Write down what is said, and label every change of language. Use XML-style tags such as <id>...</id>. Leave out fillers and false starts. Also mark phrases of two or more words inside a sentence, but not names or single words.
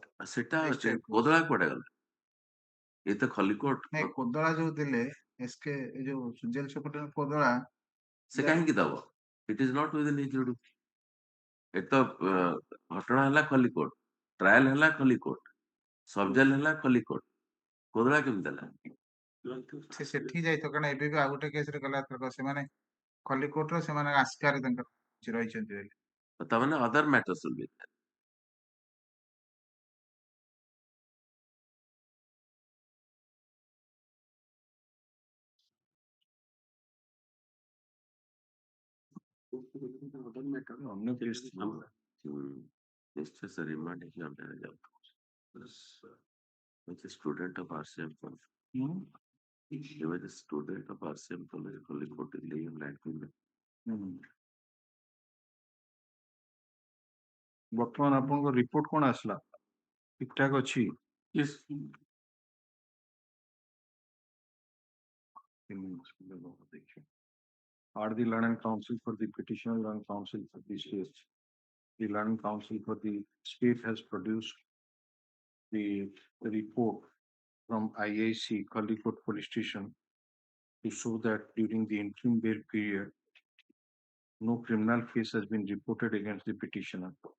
<or>ସେଟା କୋଦଳା କୁଆଡେ ଗଲା ଏ ତ ଖଲିକୋଟ ନାଇଁ କୋଦଳା ଯୋଉ ଦେଲେ ଏସକେ ଏ ଯୋଉ</or> <en>jail superintendent</en> <or>କୋଦଳା ସେ କାହିଁକି ଦବ</or> <en>it is not within his duty</en> <or>ଏ ତ ଘଟଣା ହେଲା ଖଲିକୋଟ ଟ୍ରାଏଲ ହେଲା ଖଲିକୋଟ</or> <en>sub jail</en> <or>ହେଲା ଖଲିକୋଟ କୋଦଳା କେମିତି ଦେଲା ସେ ସେଠି ଯାଇଥିବ କାରଣ ଏବେ ବି ଆଉ ଗୋଟେ କେସରେ ଗଲା ଏଥରକ ସେମାନେ ଖଲିକୋଟର ସେମାନେ ଆସିକାରେ ତାଙ୍କର ରହିଛନ୍ତି ବୋଲି</or> <en>ତାମାନେ other matters will be there</en> <or>ଅନ୍ୟ କେସ୍</or> <en>Mr. Remand is not a student of RCM college. He was a student of RCM college, Kolkata, Delhi, and Lancaster.</en> <or>ବର୍ତ୍ତମାନ ଆପଣଙ୍କ ରିପୋର୍ଟ କଣ ଆସିଲା ଠିକ ଠାକ ଅଛି</or> <en>are the learned counsel for the petitioner and counsel for the state the learned counsel for the state has produced the report from IAC Kalikot police station to show that during the interim bail period no criminal case has been reported against the petitioner.</en>